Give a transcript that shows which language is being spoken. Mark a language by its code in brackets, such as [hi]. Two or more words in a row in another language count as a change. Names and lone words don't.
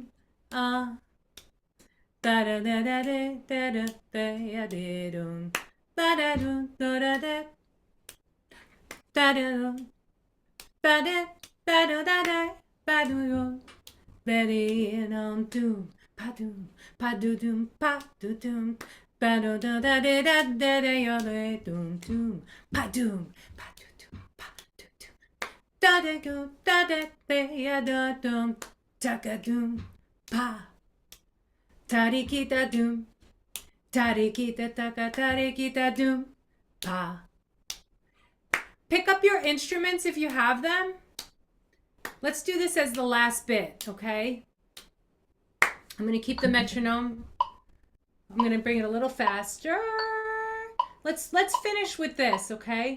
[en] Da da da da da da da da da dum ba da dum da da da da da ba da ba da da da ba dum ba dum dum pa dum pa dum pa dum ba da da da da da da da ya dum dum pa dum pa dum pa dum da da go da da da da dum taka dum. Pa. Tarikita doom. Tarikita taka. Tarikita doom. Pa. Pick up your instruments if you have them. Let's do this as the last bit, okay? I'm going to keep the metronome. I'm going to bring it a little faster. Let's finish with this, okay?